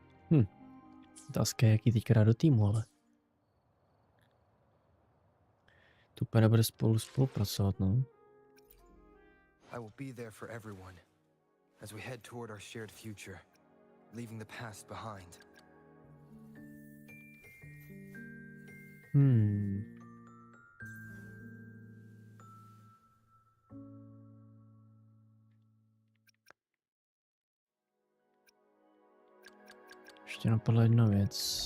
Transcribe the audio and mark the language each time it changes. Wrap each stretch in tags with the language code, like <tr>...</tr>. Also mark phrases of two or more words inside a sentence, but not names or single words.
<cs>Otázka je, jaký teďka dá do týmu, ale... Tu úplně nebude spolupracovat, no.</cs> <en>I will be there for everyone as we head toward our shared future, leaving the past behind.</en> <cs>Ještě napadla jedna věc.</cs>